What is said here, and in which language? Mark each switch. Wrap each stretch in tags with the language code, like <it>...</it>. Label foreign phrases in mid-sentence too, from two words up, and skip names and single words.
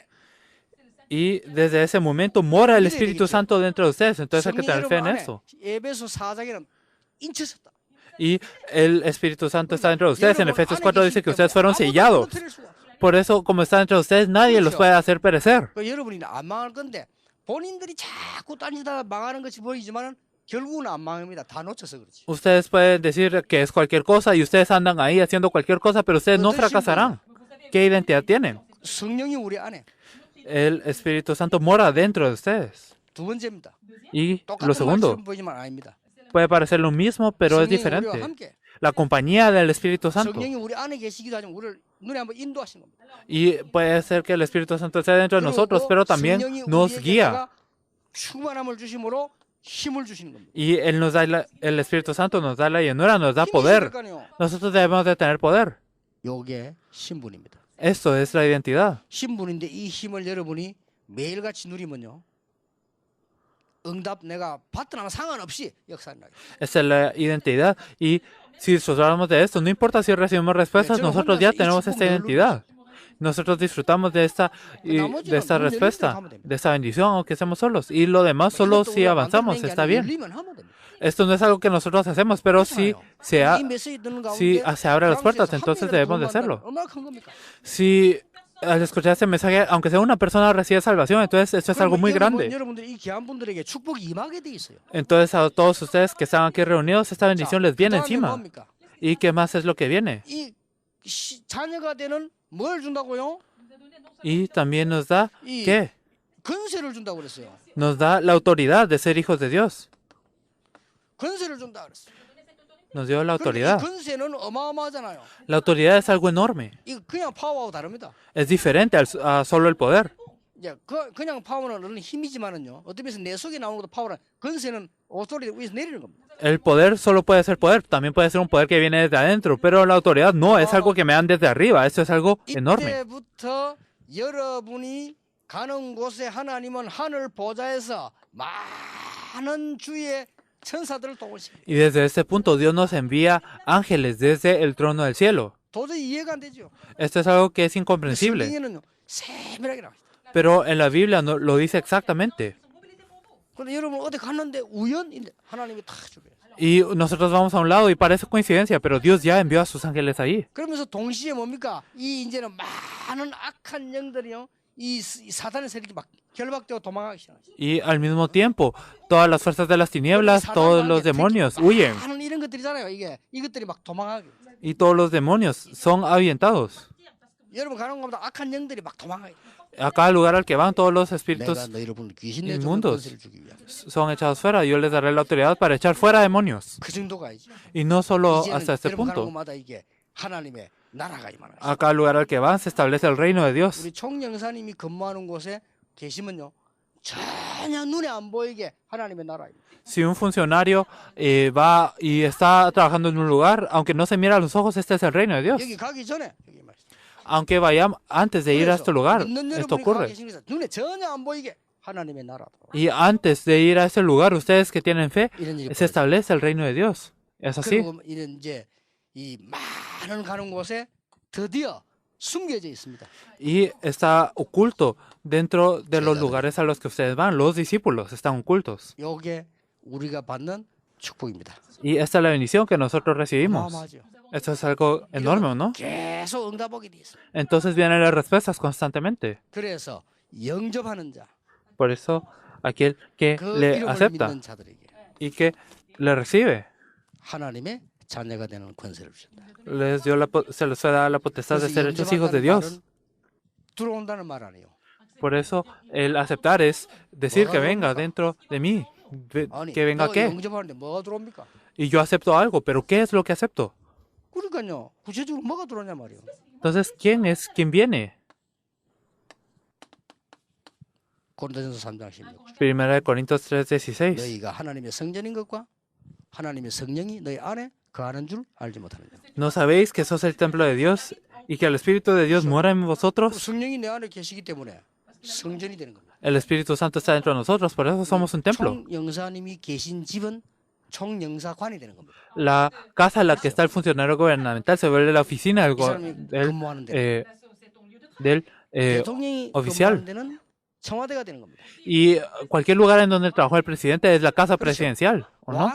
<es>Y desde ese momento mora el Espíritu Santo dentro de ustedes. Entonces hay que</es> <ko>성령</ko> <es>tener fe en</es> <ko>여러분 안에</ko> <es>eso.</es> <ko>에베소 4장에는 인치셨다.</ko> <es>Y el Espíritu Santo está dentro de ustedes. En Efesios 4 dice que ustedes fueron sellados. Por eso, como está dentro de ustedes, nadie los puede hacer perecer.</es> <ko>여러분이 안 망할 건데 본인들이 자꾸 다니다가 망하는 것이 보이지만 결국은 안 망합니다. 다 놓쳐서 그렇지.</ko> <es>Ustedes pueden decir que es cualquier cosa y ustedes andan ahí haciendo cualquier cosa, pero ustedes no fracasarán. ¿Qué identidad tienen?</es> <ko>성령이 우리 안에.</ko> <es>El Espíritu Santo mora dentro de ustedes.</es> <ko>두 번째입니다.</ko> <es>Y lo</es> <ko>똑같은</ko> <es>segundo,</es> <ko>말처럼 보이지만 아닙니다.</ko> <es>puede parecer lo mismo, pero es</es> <ko>성령이 우리와</ko> <es>diferente.</es> <ko>함께.</ko> <es>La compañía del Espíritu Santo.</es> <ko>성령이 우리 안에 계시기도 하지만 우리를 눈에 한번 인도하시는 겁니다.</ko> <es>Y puede ser que el Espíritu Santo esté dentro de nosotros, pero también nos guía.</es> <ko>충만함을 주심으로 힘을 주시는 겁니다.</ko> <es>Y Él nos da el Espíritu Santo nos da la llenura, nos da poder. Nosotros debemos de tener poder.</es> <ko>요게 신분입니다.</ko> <es>Esto es la identidad.</es> <ko>신분인데 이 힘을 여러분이 매일같이 누리면요. 응답 내가 받더나 상관없이 역사는 나게.</ko> <es>Esta es la identidad. Y si disfrutamos de esto, no importa si recibimos respuestas, nosotros ya tenemos esta identidad. Nosotros disfrutamos de esta respuesta, de esta bendición, aunque estemos solos. Y lo demás solo si avanzamos, está bien. Esto no es algo que nosotros hacemos, pero si se abren las puertas, entonces debemos de hacerlo. Si al escuchar este mensaje, aunque sea una persona recibe salvación, entonces esto es algo muy grande. Entonces a todos ustedes que están aquí reunidos, esta bendición les viene encima. ¿Y qué más es lo que viene?</es> <ko>자녀가 되는 뭘 준다고요?</ko> <es>Y también nos da, ¿qué?</es> <ko>권세를 준다고 그랬어요.</ko> <es>Nos da la autoridad de ser hijos de Dios.</es> <ko>권세를 준다 그랬어요.</ko> <es>Nos dio la</es> <ko>이</ko> <es>autoridad.</es> <ko>권세는 어마어마하잖아요.</ko> <es>La autoridad es algo enorme.</es> <ko>이거 그냥 파워하고 다릅니다.</ko> <es>Es diferente a solo el poder.</es> <ko>이제 그냥 파워는 힘이지만은요. 어떤 면에서 내 속에 나오는 것도 파워라. 권세는 오토리티 위에서 내리는 겁니다.</ko> <es>El poder solo puede ser poder, también puede ser un poder que viene desde adentro, pero la autoridad no es algo que me dan desde arriba, eso es algo enorme.</es> <ko>이때부터 여러분이 가는 곳에 하나님은 하늘 보좌에서 많은 주의 천사들을 동원시킵니다.</ko> <es>Y desde ese punto Dios nos envía ángeles desde el trono del cielo.</es> <ko>도저히 이해가 안 되죠.</ko> <es>Esto es algo que es incomprensible,</es> <ko>성경에는요 세밀하게 나와 있다.</ko> <es>pero en la Biblia no, lo dice exactamente.</es> <ko>근데 여러분 어디 갔는데 우연인데 하나님이 다 주게.</ko> <es>Y nosotros vamos a un lado y parece coincidencia, pero Dios ya envió a sus ángeles ahí.</es> <ko>그러면서 동시에 뭡니까? 이 이제는 많은 악한 영들이요. 이 사단의 세력이 막 결박되고 도망가기 시작하죠.</ko> <es>Y al mismo tiempo, todas las fuerzas de las tinieblas, todos los demonios huyen.</es> <ko>많은 이런 것들이잖아요. 이것들이 막 도망가게.</ko> <es>Y todos los demonios son ahuyentados.</es> <ko>여러분 가는 곳마다 악한 영들이 막 도망가게.</ko> <es>A cada lugar al que van, todos los</es> <ko>내가</ko> <es>espíritus</es> <ko>너 여러분 귀신 내쫓는</ko> <es>inmundos</es> <ko>권세를 주기 위함.</ko> <es>son echados fuera. Yo les daré la autoridad para echar fuera demonios.</es> <ko>그 정도가 아니죠.</ko> <es>Y no solo</es> <ko>이제는</ko> <es>hasta este</es> <ko>여러분 가는</ko> <es>punto.</es> <ko>곳마다 이게 하나님의 나라가 임하는</ko> <es>A cada lugar al que van se establece el reino de Dios.</es> <ko>우리 총영사님이 근무하는 곳에 계시면요 전혀 눈에 안 보이게 하나님의 나라입니다.</ko> <es>Si un funcionario va y está trabajando en un lugar, aunque no se mira a los ojos, este es el reino de Dios.</es> <ko>여기 가기 전에 여기 말씀.</ko> <es>Aunque vayamos antes de ir a este lugar,</es> <ko>있는</ko> <es>esto</es> <ko>여러분이 가</ko> <es>ocurre.</es> <ko>계신 곳에 눈에 전혀 안 보이게 하나님의 나라다.</ko> <es>Y antes de ir a ese lugar, ustedes que tienen fe,</es> <ko>이런 일이</ko> <es>se establece el reino de Dios. Es así.</es> <ko>그리고 이런 이제 이 많은 가는 곳에 드디어 숨겨져 있습니다.</ko> <es>Y está oculto dentro de los lugares a los que ustedes van. Los discípulos están ocultos.</es> <ko>요게 우리가 받는 축복입니다.</ko> <es>Y esta es la bendición que nosotros recibimos.</es> <ko>어마어마하죠.</ko> <es>Esto es algo enorme, ¿no?</es> <ko>계속 응답하게 돼 있습니다.</ko> <es>Entonces vienen las respuestas constantemente.</es> <ko>그래서 영접하는 자,</ko> <es>Por eso, aquel que</es> <ko>그</ko> <es>le</es> <ko>이름을</ko> <es>acepta</es> <ko>믿는 자들에게</ko> <es>y que le recibe,</es> <ko>하나님의 자녀가 되는 권세를 주신다.</ko> <es>se les fue dada la potestad de</es> <ko>그래서</ko> <es>ser hechos hijos de</es> <ko>영접한다는</ko> <es>Dios.</es> <ko>말은 들어온다는 말 아니에요.</ko> <es>Por eso, el aceptar es decir que venga dentro de mí.</es> <ko>아니,</ko> <es>¿Que venga</es> <ko>너</ko> <es>qué?</es> <ko>영접하는데 뭐가 들어옵니까?</ko> <es>Y yo acepto algo, pero ¿qué es lo que acepto?</es> <ko>그러니까요. 구체적으로 뭐가 들어오냐 말이에요.</ko> <es>Entonces, ¿quién es quien viene?</es> <ko>고린도전서 3장 16절.</ko> <es>Primera de Corintios 3:16.</es> <ko>너희가 하나님의 성전인 것과 하나님의 성령이 너희 안에 거하는 줄 알지 못하느냐.</ko> <es>¿No sabéis que sos el templo de Dios y que el Espíritu de Dios mora en vosotros?</es> <ko>성령이 내 안에 계시기 때문에 성전이 되는 겁니다.</ko> <es>El Espíritu Santo está dentro de nosotros, por eso somos un templo.</es> <ko>총영사님이 계신 집은 총영사관이 되는 겁니다.</ko> <es>La casa en la que está el funcionario gubernamental se vuelve la oficina</es> <ko>이 사람이 근무하는 데</ko> <es>del</es> <ko>대통령이</ko> <es>oficial.</es> <ko>근무하는 데는 청와대가 되는 겁니다.</ko> <es>Y cualquier lugar en donde trabajó el presidente es la casa presidencial, ¿o no?</es>